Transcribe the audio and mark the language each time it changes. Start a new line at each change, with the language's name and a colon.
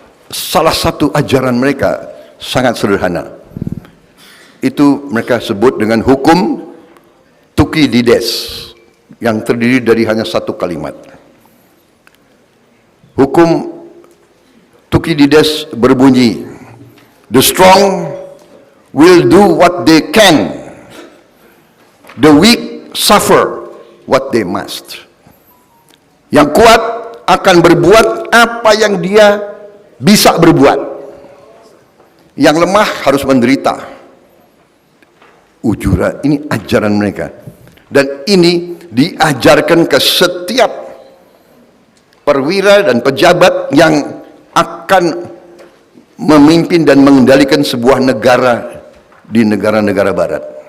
Indonesian: Salah satu ajaran mereka sangat sederhana. Itu mereka sebut dengan hukum Thukydides, yang terdiri dari hanya 1 kalimat. Hukum Thukydides berbunyi,
English: the strong will do what they can, the weak suffer what they must.
Indonesian: Yang kuat akan berbuat apa yang dia bisa berbuat. Yang lemah harus menderita. Ujura, ini ajaran mereka. Dan ini diajarkan ke setiap perwira dan pejabat yang akan memimpin dan mengendalikan sebuah negara di negara-negara barat.